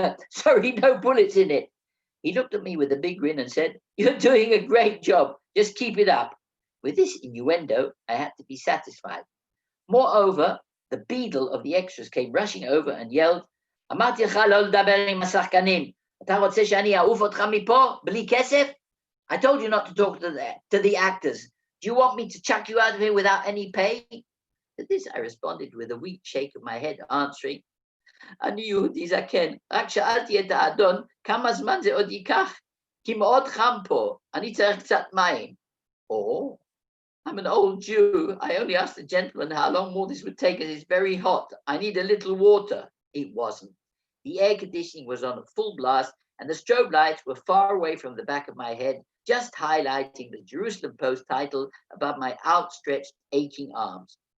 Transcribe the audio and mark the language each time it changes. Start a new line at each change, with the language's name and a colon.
English: Sorry, no bullets in it. He looked at me with a big grin and said, "You're doing a great job. Just keep it up." With this innuendo, I had to be satisfied. Moreover, the beadle of the extras came rushing over and yelled,
Hebrew: "אמרתי לך לא לדבר עם השחקנים. אתה רוצה שאני אעוף אותך מפה בלי כסף?
English: I told you not to talk to the actors. Do you want me to chuck you out of here without any pay?" To this I responded with a weak shake of my head, answering,
Hebrew: "אני יהודי זקן, רק שאלתי את האדון כמה זמן זה עוד ייקח, כי מאוד חם פה, אני צריך קצת מים."
English: Or, "I'm an old Jew. I only asked the gentleman how long more this would take as it's very hot. I need a little water." It wasn't. The air conditioning was on at full blast and the strobe lights were far away from the back of my head, just highlighting the Jerusalem Post title above my outstretched, aching arms.